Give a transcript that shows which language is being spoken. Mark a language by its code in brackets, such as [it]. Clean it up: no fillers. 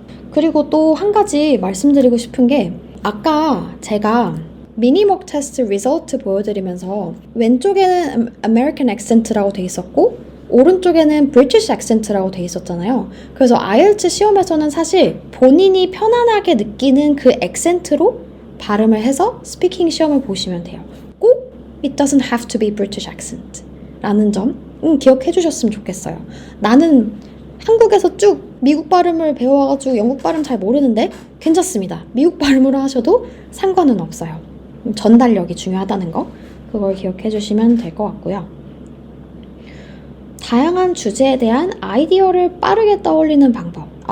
[ko] 그리고 또 한 가지 말씀드리고 싶은 게 아까 제가 미니목 테스트 리설트 보여드리면서 왼쪽에는 American accent라고 돼 있었고 오른쪽에는 British accent라고 돼 있었잖아요. 그래서 IELTS 시험에서는 사실 본인이 편안하게 느끼는 그 액센트로 발음을 해서 스피킹 시험을 보시면 돼요. 꼭 [en] It doesn't have to be British accent [ko] 라는 점 기억해 주셨으면 좋겠어요. 나는 한국에서 쭉 미국 발음을 배워가지고 영국 발음 잘 모르는데 괜찮습니다. 미국 발음으로 하셔도 상관은 없어요. 전달력이 중요하다는 거 그걸 기억해 주시면 될 것 같고요. 다양한 주제에 대한 아이디어를 빠르게 떠올리는 방법.